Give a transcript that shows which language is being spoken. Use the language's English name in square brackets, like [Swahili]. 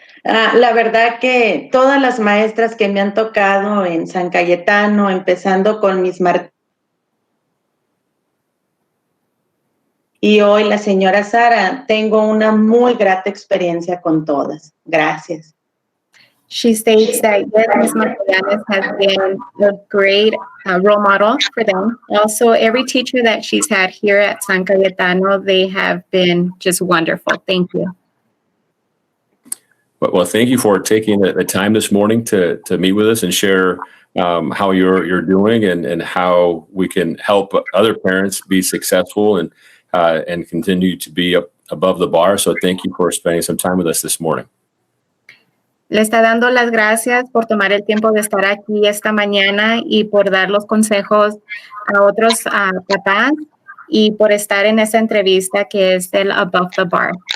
[Spanish] La verdad que todas las maestras que me han tocado en San Cayetano, empezando con Miss Martínez y hoy la señora Sara, tengo una muy grata experiencia con todas. Gracias. [English] She states that yes, Ms. Magallanes has been a great role model for them. Also, every teacher that she's had here at San Cayetano, they have been just wonderful. Thank you. Well, thank you for taking the time this morning to meet with us and share how you're doing and how we can help other parents be successful and continue to be above the bar. So thank you for spending some time with us this morning. [Spanish] Le está dando las gracias por tomar el tiempo de estar aquí esta mañana y por dar los consejos a otros papás y por estar en esa entrevista que es del Above the Bar.